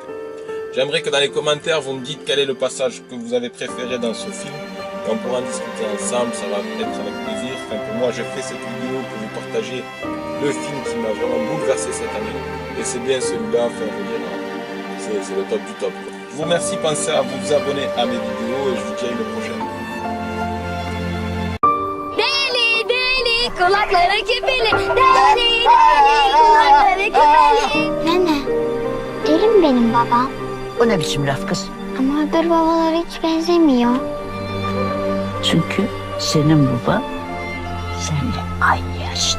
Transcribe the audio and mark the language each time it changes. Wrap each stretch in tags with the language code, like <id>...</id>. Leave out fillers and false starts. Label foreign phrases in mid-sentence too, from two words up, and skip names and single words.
<fr>J'aimerais que dans les commentaires vous me dites quel est le passage que vous avez préféré dans ce film, et on pourra en discuter ensemble, ça va être avec plaisir. Enfin, pour moi, j'ai fait cette vidéo pour vous partager le film qui m'a vraiment bouleversé cette année, et c'est bien celui-là, enfin, je veux dire, c'est le top du top. Je vous remercie, pensez à vous abonner à mes vidéos et je vous dis à une prochaine.</fr> <tr>Kulakları küpeli, deli deli, kulakları küpeli. Nene, deli mi benim babam? O ne biçim laf kız? Ama öbür babalara hiç benzemiyor. Çünkü senin baba seninle aynı yaşta.</tr>